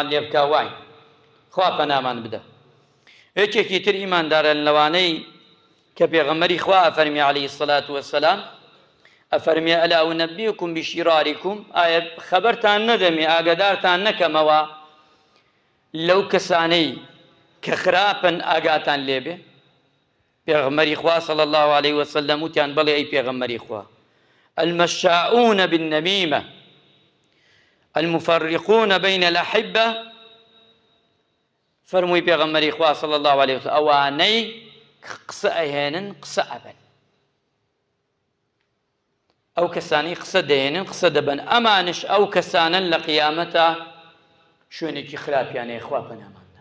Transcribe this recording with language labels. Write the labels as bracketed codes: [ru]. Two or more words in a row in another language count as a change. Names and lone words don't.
[ckb] لێ بکا وای خوا پەنامان بدە یەکێکی تر ئیماندارە لەوانەی کە پێغەمبەری خوا ئەفەرمی [ar] عەلەیهی السەڵاتو وەسسەلام [ckb] ئەفەرمێ [ar] ئەلا ئونەبیئوکم بشیرارکم [ckb] ئایا خەبەرتان نەدەمێ ئاگادارتان نەکەمەوە لەو کەسانەی کە خراپن ئاگاتان لێبێ پێغەمبەری خوا [ar] صلی الله علیه وسلم [ckb] وتیان بەڵێ ئەی پێغەمبەری خوا [ar] المشاؤون بالنميمة المفرقون بين الأحبة [ckb] فرمووی پێغەمبەری خوا [ar] صلی الله علیه وسلم [ckb] ئەوانەی قسە ئەهێنن قسە ئەبەن ئەو کەسانی قسە دەهێنن قسە دەبن ئەمانش ئەو کەسانن لە قیامەتە شوێنێکی خراپیانەیە خوا پەناماندا.